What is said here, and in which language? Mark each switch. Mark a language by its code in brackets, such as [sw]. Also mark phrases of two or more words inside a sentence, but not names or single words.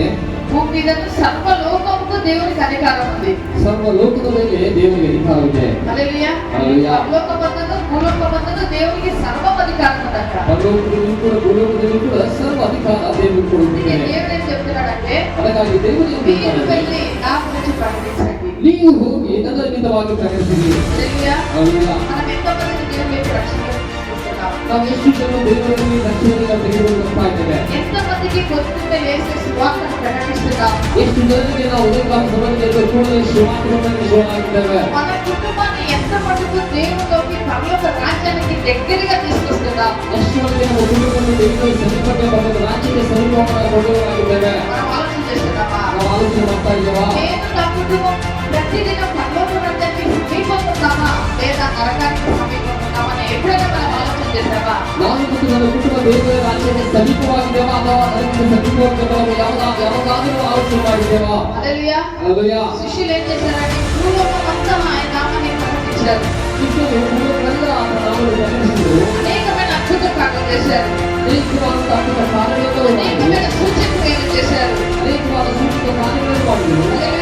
[kn] ಭೂಮಿ మీద ಸರ್ವಲೋಕಕ್ಕೂ ದೇವರಿಗೆ ಅಧಿಕಾರ ఉంది. ಸರ್ವಲೋಕದ ಮೇಲೆ ದೇವರಿಗೆ ಅಧಿಕಾರವಿದೆ. ಹಲ್ಲೆಲೂಯಾ. ಪರಲೋಕ ಬಂದದ್ದು ಭೂಲೋಕ ಬಂದದ್ದು ದೇವರಿಗೆ ಸರ್ವ ಅಧಿಕಾರ ఉందంట. ಪರಲೋಕದಲ್ಲಿ ಕೂಡ ಭೂಲೋಕದಲ್ಲಿ ಕೂಡ ಸರ್ವ ಅಧಿಕಾರ ದೇವರಿಗೆ ಕೊಟ್ಟಿದ್ದಾನೆ. [te] ದೇವರೇ చెప్తున్నాడంటే [kn] ಅದಕ್ಕಾಗಿ ದೇವರು [te] మీరు వెళ్ళి నా గురించి ప్రకటించండి. [kn] ನೀವು ಹೋಗಿ ನನ್ನ ನಿಮಿತ್ತವಾಗಿ ಪ್ರಕಟಿಸಿರಿ. ಹಲ್ಲೆಲೂಯಾ. ಹಲ್ಲೆಲೂಯಾ. [te] మనం ఎంతమంది దేవునికి రక్షణ పొందుతున్నాం? [kn] ನಾವು ಎಷ್ಟು ಜನ ದೇವರಲ್ಲಿ ರಕ್ಷಣೆಯನ್ನು ತೆಗೆದುಕೊಳ್ಳುತ್ತಾ ಇದ್ದೇವೆ? [te] ఎంతమందికి పొద్దున్న లేచి సువార్తను ప్రకటిస్తున్నాం? [kn] ಎಷ್ಟು ಜನರಿಗೆ ನಾವು ಉದಯಕಾಲ ಸಮಯದಲ್ಲಿ ಕೂಡಲೇ ಸುವಾರ್ತೆಯನ್ನು ಹೇಳುತ್ತಿದ್ದೇವೆ? [te] మన కుటుంబాన్ని ఎంత మటుకు దేవునిలోకి పరలోక రాజ్యానికి దగ్గరగా తీసుకొస్తున్నాం? [kn] ಎಷ್ಟು ಮಂದಿ ನಮ್ಮ ಕುಟುಂಬವನ್ನು ದೇವರ ಸಮೀಪಕ್ಕೆ ಬರುವ ರಾಜ್ಯಕ್ಕೆ ಸಮೀಪವಾಗಿ ಕೊಂಡೊಯ್ಯುತ್ತಿದ್ದೇವೆ? [te] మనం ఆలోచన చేస్తున్నామా? [kn] ನಾವು ಆಲೋಚನೆ ಮಾಡ್ತಾ ಇದ್ದೇವಾ? [te] నేను నా కుటుంబం ప్రతిదినం పరలోక రాజ్యానికి సమీపంగా ఉన్నామా లేదా నరకానికి సమీపంగా ఉన్నామా అని ఎప్పుడైనా మనం ఆలోచన చేశామా? [kn] ನಾನು ಮತ್ತು ನನ್ನ ಕುಟುಂಬ ದೇವರ ರಾಜ್ಯಕ್ಕೆ ಸಮೀಪವಾಗಿದ್ದೇವಾ ಅಥವಾ ಅದಕ್ಕೆ ಸಮೀಪವಾಗಿದ್ದೇವಾ ಯಾವಾಗಾದರೂ ಆಲೋಚನೆ ಮಾಡಿದ್ದೇವಾ? [te] హల్లెలూయా. [kn] ಹಲ್ಲೆಲೂಯಾ. [te] శిష్యులు ఏం చేశారంటే భూలోకమంతా ఆయన నామాన్ని ప్రకటించారు. [kn] ಶಿಷ್ಯರು ಭೂಲೋಕವೆಲ್ಲ ಆತನ ನಾಮವನ್ನು ಪ್ರಕಟಿಸಿದರು. [te] అనేకమైన అద్భుత కార్యాలు చేశారు. [kn] ಅನೇಕವಾದ ಅದ್ಭುತ ಕಾರ್ಯಗಳನ್ನು [te] అనేకమైన సూచక క్రియలు చేశారు. [kn] ಅನೇಕವಾದ ಸೂಚಕ ಕಾರ್ಯಗಳನ್ನು ಮಾಡಿದರು.